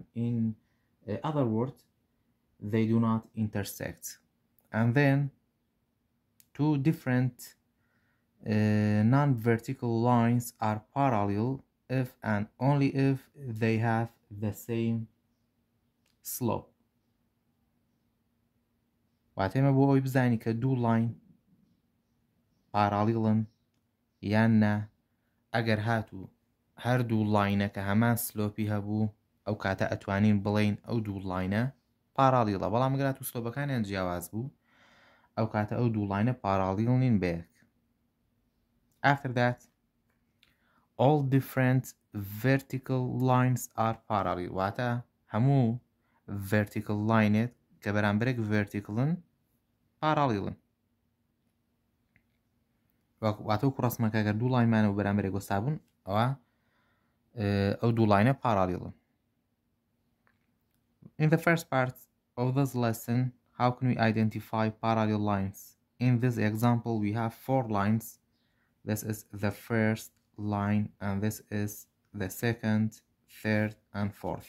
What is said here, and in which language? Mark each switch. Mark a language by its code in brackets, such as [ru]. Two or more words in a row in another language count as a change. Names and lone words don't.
[en] In other words, they do not intersect. And then two different non-vertical lines are parallel if and only if they have the same slope. [ckb] واتێمە بۆ ئەوی بزانی کە دوو لاین پارالیڵن یان نا ئەگەر هاتوو هەردوو لاینە کە هەمان سلۆپی هەبوو ئەو کاتە ئەتوانین بڵین ئەو دوو لاینە پارالیڵە بەڵام ئەگەر هاتوو سلۆپەکانیان جیاواز بوو ئەو کاتە ئەو دوو لاینە پارالیڵ نین بەیەک. [en] After that, all different vertical lines are parallel. [ckb] واتە هەموو vertical لاینێت کە بەرامبەرێک verticalن پارالیڵن. واتە و کوڕەسمەکە گەر دوو لاینمانە و بەرامبەرێک وەستابوون ئەو دوو لاینە پارالیڵن. [en] In the first part of this lesson, how can we identify parallel lines? In this example, we have four lines. This is the first line, and this is the second, third, and fourth.